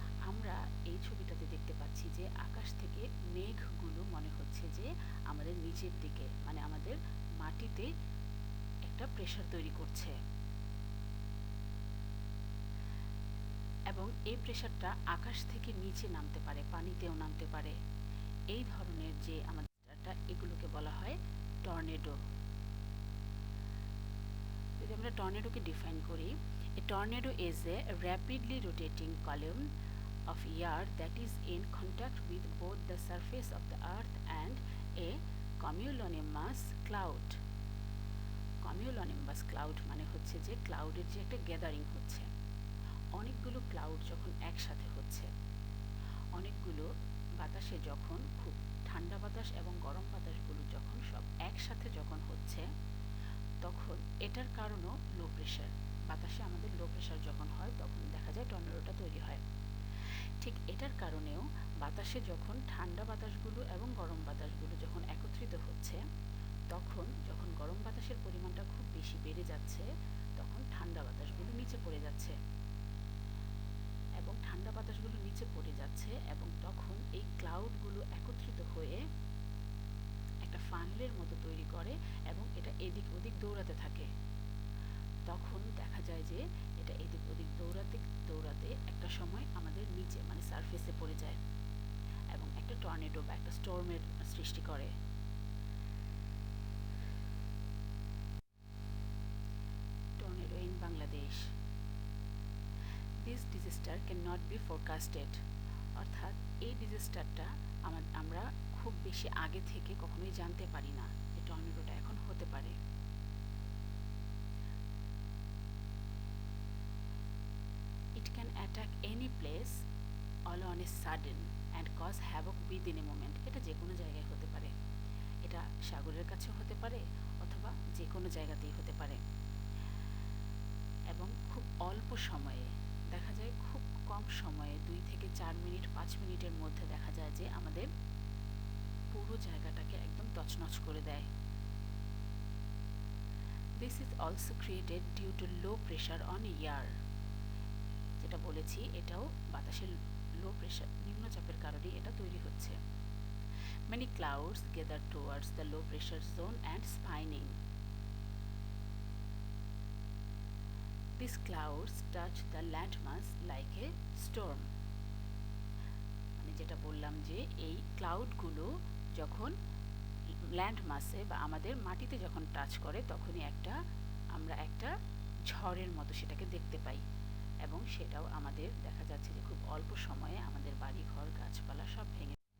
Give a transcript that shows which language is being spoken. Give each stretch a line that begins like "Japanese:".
Bangla: আমরা এই ছবিটাতে দেখতে পাচ্ছি যে আকাশ থেকে মেঘগুলো মনে হচ্ছে যে আমাদের নিচের দিকে, মানে আমাদের মাটিতে একটা প্রেসার তৈরি করছে এবং এই প্রেসারটা আকাশ থেকে নিচে নামতে পারে, পানিতেও নামতে পারে। এই ধরনের যে আমাদের এগুলোকে বলা হয় টর্নেডো। যদি আমরা টর্নেডোকে ডিফাইন করি,
English: a tornado is a rapidly rotating column of air that is in contact with both the surface of the earth and a cumulonimbus cloud.
Bangla: cumulonimbus cloud মানে হচ্ছে যে ক্লাউডের যে একটা গ্যাদারিং হচ্ছে, অনেকগুলো ক্লাউড যখন একসাথে হচ্ছে, অনেকগুলো বাতাসে যখন খুব ঠান্ডা বাতাস এবং গরম বাতাসগুলো যখন সব একসাথে যখন হচ্ছে, তখন এটার কারণও লো প্রেশার, বাতাসে আমাদের লো প্রেশার যখন হয় তখন দেখা যায় টর্নেডোটা তৈরি হয়। ঠিক এটার কারণেও বাতাসে যখন ঠান্ডা বাতাসগুলো এবং গরম বাতাসগুলো যখন একত্রিত হচ্ছে, তখন যখন গরম বাতাসের পরিমাণটা খুব বেশি বেড়ে যাচ্ছে, তখন ঠান্ডা বাতাসগুলো নিচে পড়ে যাচ্ছে এবং ঠান্ডা বাতাসগুলো নিচে পড়ে যাচ্ছে এবং তখন এই ক্লাউডগুলো একত্রিত হয়ে একটা ফানেলের মতো তৈরি করে এবং এটা এদিক ওদিক দৌড়াতে থাকে। তখন দেখা যায় যে এটা এদিক ওদিক দৌড়াতে দৌড়াতে একটা সময় আমাদের নিচে মানে সারফেসে পড়ে যায় এবং একটা টর্নেডো বা একটা স্টর্মের সৃষ্টি করে।
English: Tornado in Bangladesh. This disaster cannot be forecasted
Bangla: অর্থাৎ এই ডিজাস্টারটা আমরা খুব বেশি আগে থেকে কখনোই জানতে পারি না যে টর্নেডোটা এখন হতে পারে।
English: It can attack any place all on a sudden and cause havoc within a moment.
Bangla: এটা যে কোনো জায়গায় হতে পারে, এটা সাগরের কাছেও হতে পারে অথবা যে কোনো জায়গাতেই হতে পারে, এবং খুব অল্প সময়ে দেখা যায়, খুব কম সময়ে 2 থেকে 4 মিনিট 5 মিনিটের মধ্যে দেখা যায় যে আমাদের পুরো জায়গাটাকে একদম তছনছ করে দেয়।
English: This is also created due to low pressure on air.
Bangla: যেটা বলেছি এটাও বাতাসের লো প্রেশার, নিম্নচাপের কারণে এটা তৈরি হচ্ছে।
English: Many clouds gather towards the low pressure zone and spinning. These clouds touch the landmass like a storm.
Bangla: মানে যেটা বললাম যে এই ক্লাউডগুলো যখন ল্যান্ডমাসে বা আমাদের মাটিতে যখন টাচ করে তখনই আমরা একটা ঝড়ের মতো সেটাকে দেখতে পাই, এবং সেটাও আমাদের দেখা যাচ্ছে যে খুব অল্প সময়ে আমাদের বাড়ি ঘর গাছপালা সব ভেঙে।